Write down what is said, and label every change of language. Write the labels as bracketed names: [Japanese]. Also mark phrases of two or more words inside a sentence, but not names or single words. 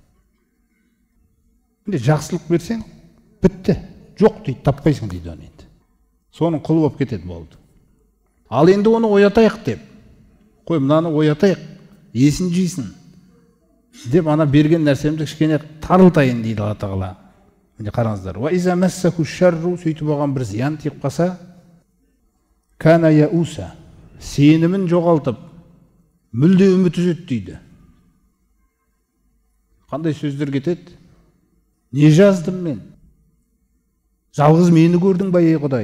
[Kazakh] Енді жақсылық берсең, бітті. Жоқ дейді, таппайсың дейді оны енді. Соның құлы болып кетеді болды. Ал енді оны оятайық деп, қой мынаны оятайық, есін жейсін деп ана берген нәрсемді кішкене тарылтайын дейді Алла Тағала. Міне қараңыздар. [Arabic] وإذا مسه الشر, [Kazakh] сөйтіп оған бір зиян тиіп қалса, [Arabic] كان يؤوسا, [Kazakh] сенімін жоғалтып, мүлде үміт үзеді дейді. Қандай сөздер кетеді? Не жаздым мен? Жалғыз мені көрдің ба, ей Құдай?